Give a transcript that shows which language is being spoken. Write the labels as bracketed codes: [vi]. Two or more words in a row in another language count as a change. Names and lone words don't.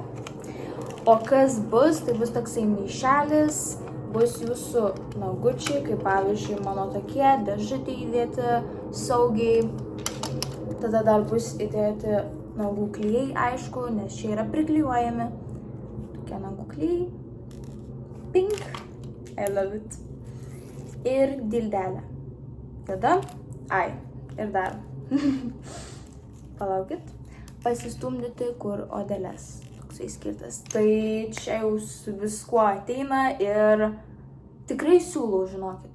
[lt] O kas bus, tai bus toksai maišelis, bus jūsų nagučiai, kaip pavyzdžiui mano tokie, dėžutė įdėti saugiai. Tada dar bus įdėti nagų klijai, aišku, nes čia yra priklijuojami. Tokie nagų klijai. Pink. [en] I love it. [lt] Ir dildelė. Tada, ir dar. Palaukit. Pasistumdyti kur odeles. Toksai skirtas. Tai čia jau su viskuo ateina ir tikrai siūlau, žinokit.